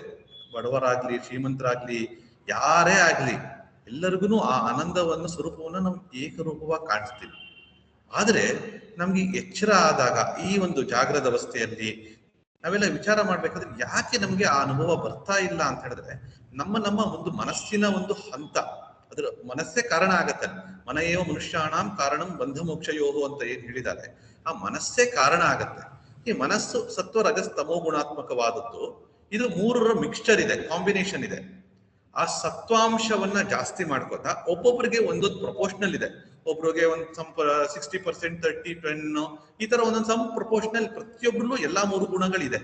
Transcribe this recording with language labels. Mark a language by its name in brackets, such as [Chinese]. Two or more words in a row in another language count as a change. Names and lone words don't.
[Kannada] ಬಡವರಾಗ್ಲಿ ಶ್ರೀಮಂತರಾಗ್ಲಿ ಯಾರೇ ಆಗ್ಲಿ ಎಲ್ಲರಿಗೂ ಆ ಆನಂದವನ್ನು ಸ್ವರೂಪವನ್ನು ನಾವು ಏಕರೂಪವಾಗಿ ಕಾಣಿಸ್ತೀವಿ. ಆದರೆ ನಮ್ಗೆ ಎಚ್ಚರ ಆದಾಗ ಈ ಒಂದು ಜಾಗೃತ ಅವಸ್ಥೆಯಲ್ಲಿ ನಾವೆಲ್ಲ ವಿಚಾರ ಮಾಡ್ಬೇಕಾದ್ರೆ ಯಾಕೆ ನಮ್ಗೆ ಆ ಅನುಭವ ಬರ್ತಾ ಇಲ್ಲ ಅಂತ ಹೇಳಿದ್ರೆ ನಮ್ಮ ಒಂದು ಮನಸ್ಸಿನ ಒಂದು ಹಂತ, ಅದ್ರ ಮನಸ್ಸೇ ಕಾರಣ ಆಗತ್ತೆ. [Sanskrit] ಮನೆಯೋ ಮನುಷ್ಯಾಣಂ ಕಾರಣಂ ಬಂಧ ಮೋಕ್ಷಯೋಹು [Kannada] ಅಂತ ಏನ್ ಹೇಳಿದ್ದಾರೆ, ಆ ಮನಸ್ಸೇ ಕಾರಣ ಆಗತ್ತೆ. ಈ ಮನಸ್ಸು ಸತ್ವ ರಜಸ್ ತಮೋ ಗುಣಾತ್ಮಕವಾದದ್ದು. ಇದು ಮೂರರ ಮಿಕ್ಸ್ಚರ್ ಇದೆ, ಕಾಂಬಿನೇಷನ್ ಇದೆ. ಆ ಸತ್ವಾಂಶವನ್ನ ಜಾಸ್ತಿ ಮಾಡ್ಕೋತಾ ಒಬ್ಬೊಬ್ಬರಿಗೆ ಒಂದೊಂದು ಪ್ರಪೋರ್ಷನಲ್ ಇದೆ. ಒಬ್ರಿಗೆ ಒಂದು 60%, 30-10 ಈ ತರ ಒಂದೊಂದು [English] some proportional [Kannada] ಪ್ರತಿಯೊಬ್ಬರಲ್ಲೂ ಎಲ್ಲಾ ಮೂರು ಗುಣಗಳಿದೆ.